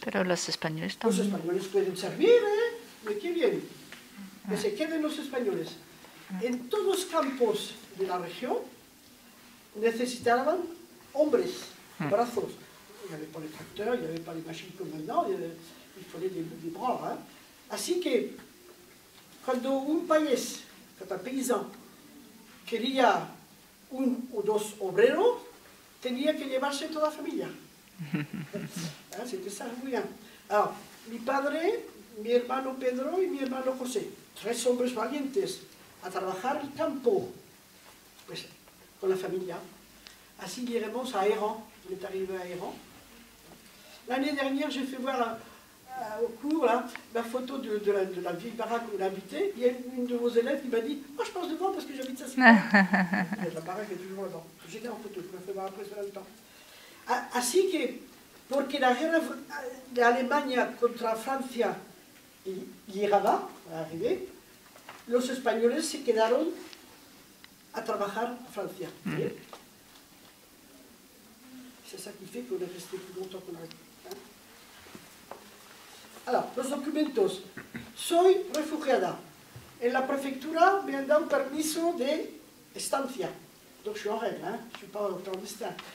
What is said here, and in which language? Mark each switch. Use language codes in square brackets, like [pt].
[es] pero los españoles también. Los españoles pueden servir, ¿eh? ¿De qué bien? Que se queden los españoles. En todos los campos de la región necesitaban hombres, brazos. [fr] Il n'y avait pas les tracteurs, il n'y avait pas les machines comme maintenant, il fallait des bras. Hein? [es] Así que, cuando un país, cada paysan, quería un o dos obreros, tenía que llevarse toda la familia. [fr] C'était ça, [es] muy bien. Alors, mi padre, mi hermano Pedro y mi hermano José, 3 hombres valientes, a trabajar el campo, pues, con la familia. Así llegamos a Héran, [fr] on est arrivé à Héran. L'année dernière, j'ai fait voir au cours là, la photo de la vieille baraque où on habitait. Il y a une de vos élèves qui m'a dit « Oh, je passe devant parce que j'habite ça. » La baraque est toujours là-bas. J'étais en photo, je me fais voir après sur le temps. [es] Así que, porque la guerra de Alemania contra Francia llegaba a arribar, los españoles se quedaron a trabajar a Francia. [fr] C'est ça qui fait qu'on est resté plus longtemps qu'on a resté. [es] Alors, los documentos. Soy refugiada. En la prefectura me han dado un permiso de estancia. [fr] Donc je suis en règle, hein? Je ne suis pas en clandestin.